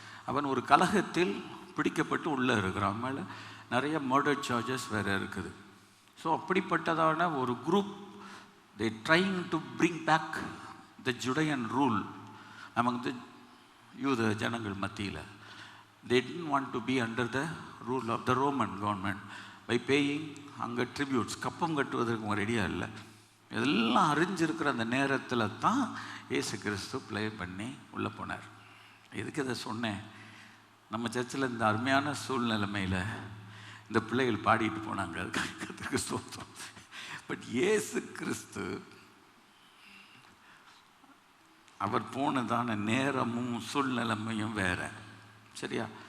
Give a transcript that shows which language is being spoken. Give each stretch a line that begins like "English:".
Tamil: அவன் ஒரு கலகத்தில் பிடிக்கப்பட்டு உள்ளே இருக்கிறான். அவன் மேலே நிறைய மர்டர் சார்ஜஸ் வேறு இருக்குது.
English: so
Tamil: அப்படிப்பட்டதான ஒரு group,
English: they trying to bring back the Judean rule among the
Tamil: யூத ஜனங்கள் மத்தியில்.
English: they didn't want to be under the rule of the Roman government by paying அங்கே tributes.
Tamil: கப்பம் கட்டுவதற்கு ரெடியாக இல்லை. இதெல்லாம் அறிஞ்சிருக்கிற அந்த நேரத்தில் தான் இயேசு கிறிஸ்து ப்ளே பண்ணி உள்ளே போனார். எதுக்கு இதை சொன்னேன்? நம்ம சர்ச்சில் இந்த அருமையான சூழ்நிலைமையில் இந்த பிள்ளைகள் பாடிட்டு போனாங்க. அதுக்கு ஸ்தோத்திரம். பட் இயேசு கிறிஸ்து அவர் போனதான நேரமும் சூழ்நிலைமையும் வேற. சரியா?